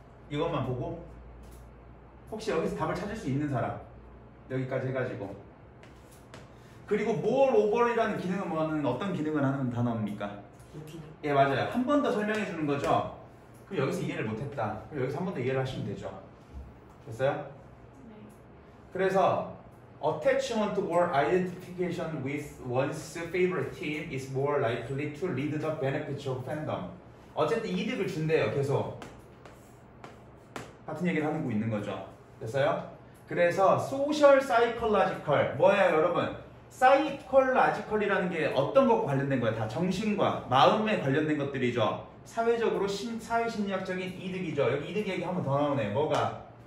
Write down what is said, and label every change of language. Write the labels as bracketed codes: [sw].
[ko] 이것만 보고 혹시 여기서 답을 찾을 수 있는 사람? 여기까지 해가지고. 그리고 more over이라는 기능은 뭐는 어떤 기능을 하는 단어입니까? 예, 맞아요. 한 번 더 설명해 주는 거죠. 그럼 여기서 이해를 못했다. 그럼 여기서 한 번 더 이해를 하시면 되죠. 됐어요? 네. 그래서 [en] attachment or identification with one's favorite team is more likely to lead the benefits of fandom. [ko] 어쨌든 이득을 준대요. 계속 같은 얘기를 하고 있는 거죠. 됐어요? 그래서 [en] social psychological [ko] 뭐예요, 여러분? psychological이라는 게 어떤 것과 관련된 거야? 다 정신과 마음에 관련된 것들이죠. 사회적으로 사회심리학적인 이득이죠. 여기 이득 얘기 한 번 더 나오네. 뭐가?